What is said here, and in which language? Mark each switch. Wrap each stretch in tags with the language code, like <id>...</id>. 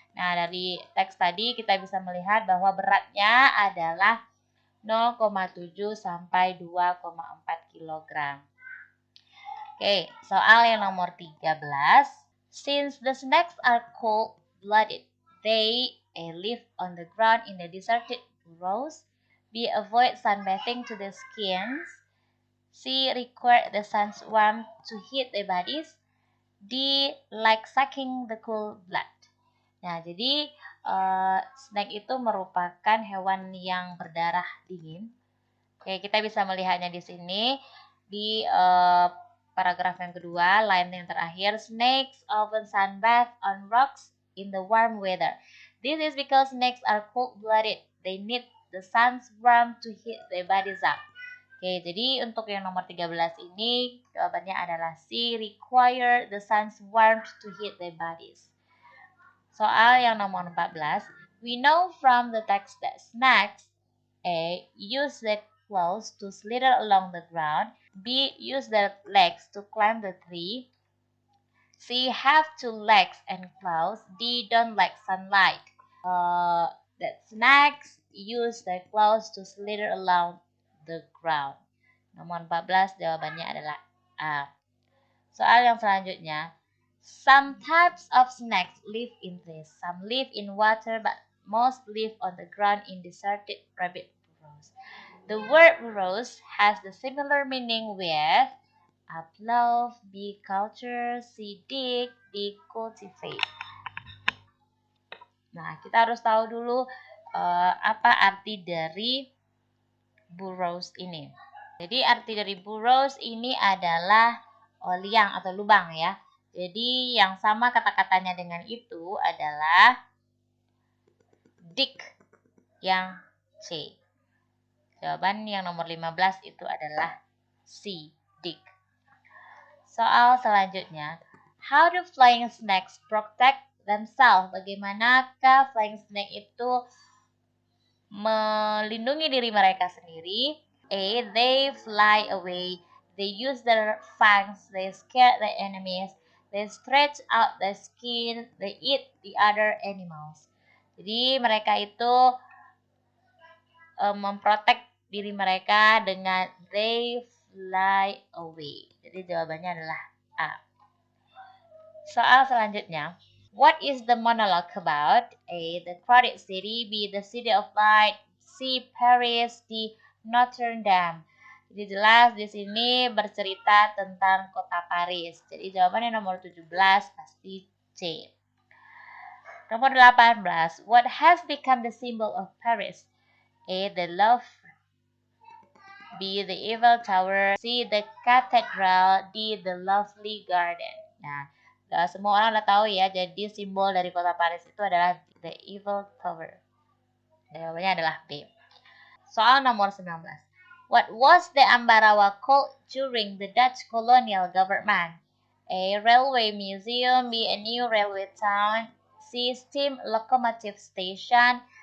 <id>Nah, dari teks tadi kita bisa melihat bahwa beratnya adalah 0,7 sampai 2,4 kg. Oke, soal yang nomor 13.</id> <en>Since the snakes are cold-blooded, they A. live on the ground in the deserted burrows, B. avoid sunbathing to the skins, C. require the sun's warmth to heat their bodies, D. like sucking the cool blood.</en> <id>Nah, jadi snake itu merupakan hewan yang berdarah dingin. Oke, kita bisa melihatnya di sini di paragraf yang kedua, line yang terakhir,</id> <en>snakes often sunbathe on rocks in the warm weather. This is because snakes are cold-blooded. They need the sun's warmth to heat their bodies up.</en> <id>Oke, jadi untuk yang nomor 13 ini, jawabannya adalah C,</id> <en>require the sun's warmth to heat their bodies.</en> <id>Soal yang nomor 14,</id> <en>we know from the text that snakes A. use their claws to slither along the ground, B. use their legs to climb the tree, C. have two legs and claws, D. don't like sunlight. That snakes use their claws to slither along the ground.</en> <id>Nomor 14 jawabannya adalah A. Soal yang selanjutnya.</id> <en>Some types of snakes live in trees. Some live in water, but most live on the ground in deserted rabbit burrows. The word burrows has the similar meaning with upload, B. Culture, C. Dig, D. Cultivate.</en> <id>Nah, kita harus tahu dulu apa arti dari burrows ini. Jadi arti dari burrows ini adalah liang atau lubang ya. Jadi yang sama kata-katanya dengan itu adalah dig yang C. Jawaban yang nomor 15 itu adalah C, dig. Soal selanjutnya,</id> <en>how do flying snakes protect themselves?</en> <id>Bagaimanakah flying snake itu melindungi diri mereka sendiri? A.</id> <en>They fly away. They use their fangs. They scare the enemies. They stretch out the skin. They eat the other animals.</en> <id>Jadi mereka itu memprotek diri mereka dengan</id> <en>they fly away.</en> <id>Jadi jawabannya adalah A. Soal selanjutnya.</id> <en>What is the monologue about? A. The crowded city. B. The city of light. C. Paris. D.</en> <id>Notre Dame. Jadi jelas di sini bercerita tentang kota Paris. Jadi jawabannya nomor 17 pasti C. Nomor 18.</id> <en>What has become the symbol of Paris? A. The Louvre. B. The Eiffel Tower. C. The Cathedral. D. The Lovely Garden.</en> <id>Nah, semua orang udah tahu ya, jadi simbol dari kota Paris itu adalah The Eiffel Tower. Jawabannya adalah B. Soal nomor 19.</id> <en>What was the Ambarawa called during the Dutch colonial government? A. Railway museum. B. A new railway town. C. Steam locomotive station.</en>